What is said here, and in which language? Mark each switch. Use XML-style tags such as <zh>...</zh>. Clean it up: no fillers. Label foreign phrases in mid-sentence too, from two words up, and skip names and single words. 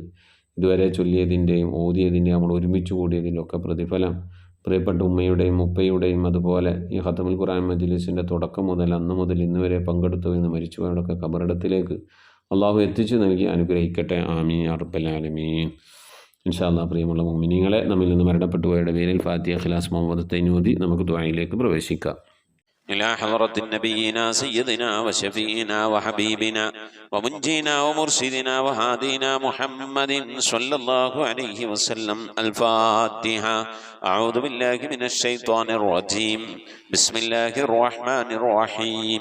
<ml>ഇതുവരെ ചൊല്ലിയതിൻ്റെയും ഓതിയതിൻ്റെയും നമ്മൾ ഒരുമിച്ച് കൂടിയതിൻ്റെ ഒക്കെ പ്രതിഫലം പ്രിയപ്പെട്ട ഉമ്മയുടെയും ഉപ്പയുടെയും അതുപോലെ ഈ</ml> <ar>ختم القرآن</ar> <ml>മജ്ലിസിൻ്റെ തുടക്കം മുതൽ അന്ന് മുതൽ ഇന്ന് വരെ പങ്കെടുത്തു എന്ന് മരിച്ചുപോയവരൊക്കെ ഖബറിടത്തിലേക്ക് അള്ളാഹു എത്തിച്ചു നൽകി അനുഗ്രഹിക്കട്ടെ.</ml> <ar>آمين يا رب العالمين. إن شاء الله.</ar> <ml>പ്രിയമുള്ള മുഅ്മിനീങ്ങളെ, നമ്മിൽ നിന്ന് മരണപ്പെട്ടു പോയവരുടെ പേരിൽ ഫാത്തിഹ, ഇഖ്ലാസ്, മുഅവ്വദത്തൈൻ ഓതി നമുക്ക് ദുആയിലേക്ക് പ്രവേശിക്കാം.</ml> <ar>إلى حضرة نبينا سيدنا وشفينا وحبيبنا ومنجينا ومرشدنا وهادينا محمد صلى الله عليه وسلم. الفاتحة. أعوذ بالله من الشيطان الرجيم. بسم الله الرحمن الرحيم.</ar>